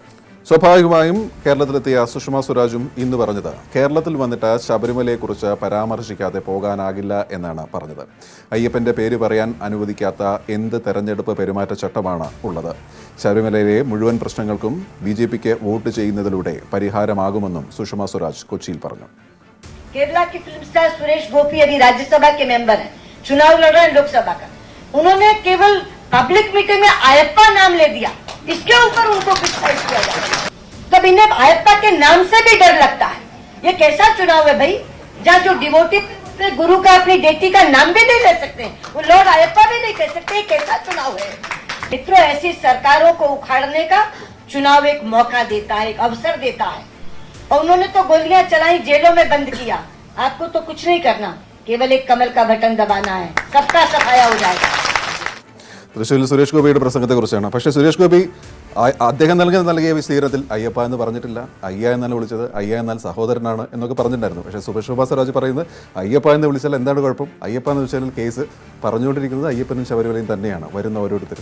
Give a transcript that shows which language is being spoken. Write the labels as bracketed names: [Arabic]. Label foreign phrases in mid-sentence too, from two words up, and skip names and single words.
[Malayalam] സ്വാഭാവികമായും കേരളത്തിലെത്തിയ സുഷമ സ്വരാജും ഇന്ന് പറഞ്ഞത് കേരളത്തിൽ വന്നിട്ട് ശബരിമലയെക്കുറിച്ച് പരാമർശിക്കാതെ പോകാനാകില്ല എന്നാണ് പറഞ്ഞത്. അയ്യപ്പൻ്റെ പേര് പറയാൻ അനുവദിക്കാത്ത എന്ത് തെരഞ്ഞെടുപ്പ് പെരുമാറ്റച്ചട്ടമാണ് ഉള്ളത്? ശബരിമലയിലെ മുഴുവൻ പ്രശ്നങ്ങൾക്കും BJPക്ക് വോട്ട് ചെയ്യുന്നതിലൂടെ പരിഹാരമാകുമെന്നും സുഷമ സ്വരാജ് കൊച്ചിയിൽ പറഞ്ഞു. [Hindi] केरला की फिल्म स्टार सुरेश गोपी अभी राज्यसभा के मेंबर हैं, चुनाव लड़ रहे हैं लोकसभा का. उन्होंने केवल [English] public meeting [Hindi] में आयप्पा नाम ले दिया, इसके ऊपर उनको क्रिटिसाइज किया जाता है. तब इन्हें आयप्पा के नाम से भी डर लगता है. ये कैसा चुनाव है भाई, जहाँ जो डिवोटी गुरु का अपनी बेटी का नाम भी नहीं ले सकते, वो लॉर्ड आयप्पा भी नहीं कह सकते. कैसा चुनाव है मित्रों? ऐसी सरकारों को उखाड़ने का चुनाव एक मौका देता है, एक अवसर देता है. और उन्होंने तो गोलियां चलाई, जेलों में बंद किया. आपको तो कुछ नहीं करना, केवल एक कमल का बटन दबाना है, सबका सफाया हो जाएगा. [Malayalam] തൃശ്ശൂരിൽ സുരേഷ് ഗോപിയുടെ പ്രസംഗത്തെക്കുറിച്ചാണ്. പക്ഷേ സുരേഷ് ഗോപി അദ്ദേഹം നൽകിയ വിശദീകരണത്തിൽ അയ്യപ്പ എന്ന് പറഞ്ഞിട്ടില്ല, അയ്യ എന്നാണ് വിളിച്ചത്, അയ്യ എന്നാൽ സഹോദരനാണ് എന്നൊക്കെ പറഞ്ഞിട്ടുണ്ടായിരുന്നു. പക്ഷേ സുഷമ സ്വരാജ് പറയുന്നത് അയ്യപ്പ എന്ന് വിളിച്ചാൽ എന്താണ് കുഴപ്പം? അയ്യപ്പ എന്ന് വെച്ചാൽ കേസ് പറഞ്ഞുകൊണ്ടിരിക്കുന്നത് അയ്യപ്പനും ശബരിമലയും തന്നെയാണ്, വരുന്ന ഓരോരുത്തരും.